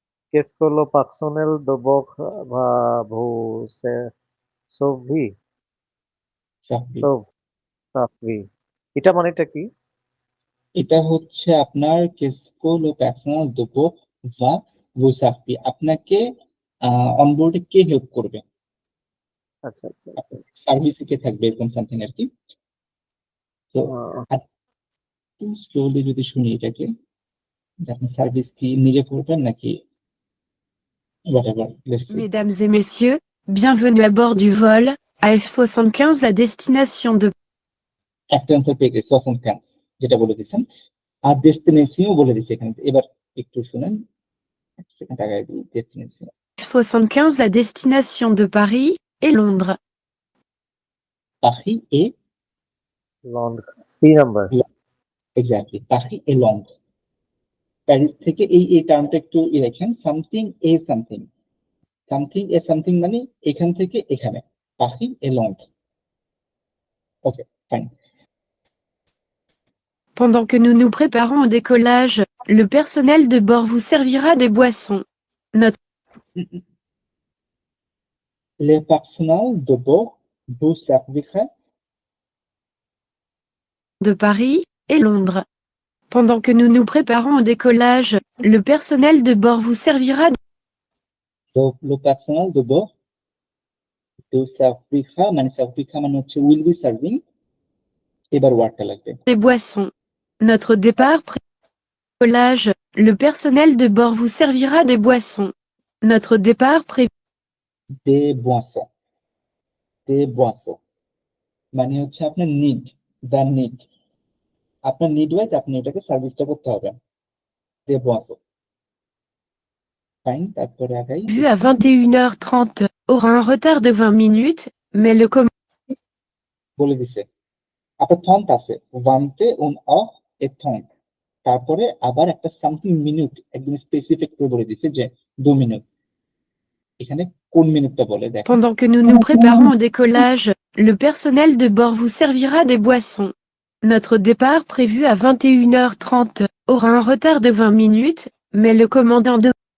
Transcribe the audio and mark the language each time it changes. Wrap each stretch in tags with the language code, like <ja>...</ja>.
<fr>qu'est-ce que le personnel de votre va vous sauver</fr> <bn>চাকরি। sauve sauver এটা মানেটা কি? এটা হচ্ছে আপনার কেসকো লো পার্সোনাল দুপো বা বুসাফি, আপনাকে অনবোর্ডে কে হেল্প করবে, আচ্ছা আচ্ছা আচ্ছা। সার্ভিসে কে থাকবে, এরকম সামথিং আর কি। তো আহ, আর একটু স্লোলি যদি শুনি এটাকে, যে আপনি সার্ভিস কি নিজে করবেন নাকি</bn> <en>whatever, let's see.</en> <fr>Mesdames et messieurs, bienvenue à bord du vol AF75 à destination de</fr> <bn>একটা অ্যান্সার পেয়ে গেছি, 75 যেটা বলে দিচ্ছেন, আর ডেস্টিনেশনও বলে দিচ্ছে এখানে। এবার একটু শুনেন, এক সেকেন্ড আগে দিই destination.</bn> <fr>75 à destination de Paris et Londres.</fr> <bn>পাখি এ, লন্ডন, সি নাম্বার। এক্স্যাক্টলি পাখি এ লন্ডন। প্যারিস থেকে এই টার্মটা একটু রাখেন, সামথিং এ সামথিং, সামথিং এ সামথিং মানে এখান থেকে এখানে, পাখি এ London. Okay fine.</bn> <fr>Pendant que nous nous préparons au décollage, le personnel de bord vous servira des boissons. Notre Le personnel de bord vous servira de Paris et Londres. Pendant que nous nous préparons au décollage, le personnel de bord vous servira le personnel de bord vous servira</fr> <bn>মানে servira মানে হচ্ছে</bn> <en>will be serving,</en> <bn>এবার ওয়ার্ডটা লাগবে</bn> <fr>des boissons. Notre départ décollage, le personnel de bord vous servira des boissons. Notre départ prévu des boissons, des boissons</fr> <bn>মানে হচ্ছে আপনার need, the need, আপনার নিড ওয়াইজ আপনি এটাকে সার্ভিসটা করতে হবে, des boissons ফাইন। তারপরে আগাই</bn> <fr>à 21h30 aura un retard de 20 minutes, mais le</fr> <bn>বলে দিছে আপনার থন্ট আছে, ওয়ানতে উন অফ এ থন্ট, তারপরে আবার একটা সামথিং মিনিট একদম স্পেসিফিক করে বলে দিছে যে 2 মিনিট। এখানে কোন মিনিটটা বলে দেখেন,</bn> <fr>Pendant que nous nous préparons au décollage, le personnel de bord vous servira des boissons. Notre départ prévu à 21h30 aura un retard de 20 minutes, mais le commandant de</fr>